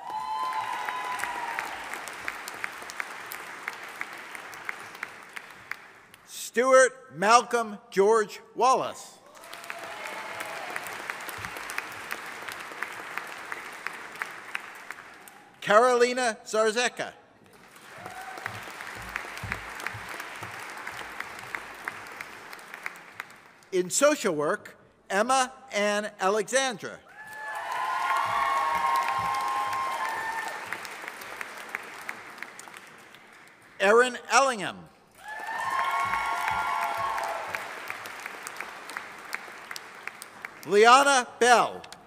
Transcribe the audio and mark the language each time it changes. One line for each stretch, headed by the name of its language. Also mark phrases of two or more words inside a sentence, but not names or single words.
English: Stuart Malcolm George Wallace. Carolina Zarzeka. In social work, Emma Ann Alexandra. Erin Ellingham. Liana Bell.